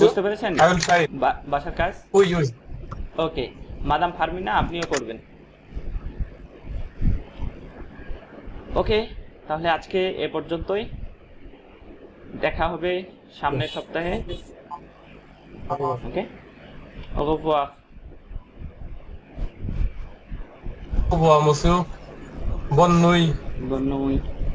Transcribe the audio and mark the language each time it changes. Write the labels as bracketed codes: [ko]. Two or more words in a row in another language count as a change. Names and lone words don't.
[bn] বুঝতে পেরেছেন বাসার কাজ? ওই ওকে, মাদাম ফারমিনা আপনিও করবেন। ওকে, তাহলে আজকে এ পর্যন্তই, দেখা হবে সামনের সপ্তাহে। ওকে, [fr] au revoir. Au revoir, monsieur. Bonne nuit. Bonne nuit.